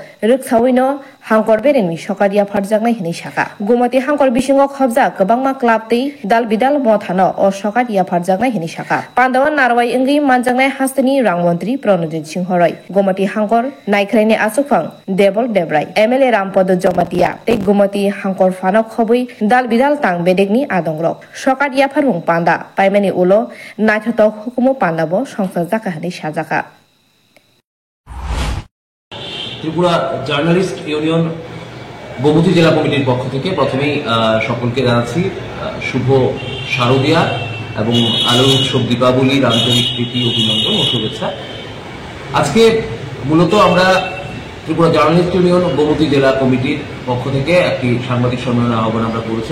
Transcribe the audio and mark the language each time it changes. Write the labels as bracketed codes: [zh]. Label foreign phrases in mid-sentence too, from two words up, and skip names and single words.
[trp] Ruksawino Hankor Bereni Shokat Yaphar Jaknai Hine Shaka Gumati Hankor Bisingo Khobja Gobangma Klabti Dal Bidal Mothano O Shokat Yaphar Jaknai Hine Shaka Pandawa Narwai Ingi Manjangnai Hastani Rangmantri Pranojit Singh Horai Gumati Hankor Naikraini Asufang Debol Debrai MLA Rampodo Jomatia Te Gumati Hankor Fanok Khobui Dal Bidal Tang Bedegni Adongrok Shokat Yapharung Panda Paimani Ulo Naithatok Hukumu Pandabo Songsar Jaka Hane Sajaka [bn] Tripura Journalist Union Gomuti Jela Committee পক্ষ থেকে প্রথমেই সকলকে জানাচ্ছি শুভ শারদিয়া এবং আলোর উৎসব দীপাবলির আন্তরিক প্রীতি অভিনন্দন ও শুভেচ্ছা। আজকে মূলত আমরা ত্রিপুরা জার্নালিস্ট ইউনিয়ন গোমতী জেলা কমিটির পক্ষ থেকে একটি সাংবাদিক সম্মেলনের আহ্বান আমরা করেছি।